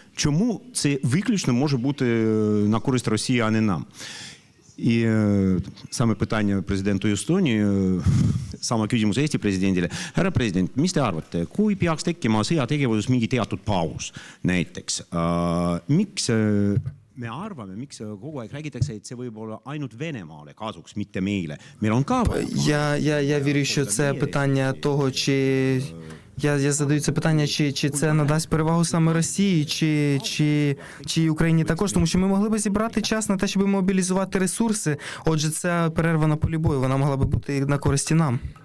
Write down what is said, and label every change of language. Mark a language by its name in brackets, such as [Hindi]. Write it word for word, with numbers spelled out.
[Ukrainian] Чому це виключно може бути на користь Росії, а не нам? [Russian] И э, самое питание президенту Эстонии, э, [Estonian] sama küsimus Eesti presidendile. Härra president, mis te arvate, kui peaks tekkima sõjategevuses mingi teatud paus näiteks? Äh, miks äh, me arvame, miks kogu aeg räägitakse, et see võib olla ainult Venemaale kasuks, mitte meile? Meil on ka... [Ukrainian] Я, я, я вірю, що це питання того, чи... Я, я задаю це питання, чи, чи це надасть перевагу саме Росії, чи, чи, чи Україні також, тому що ми могли б зібрати час на те, щоб мобілізувати ресурси. Отже, це перерва на полі бою, вона могла б бути на користі нам.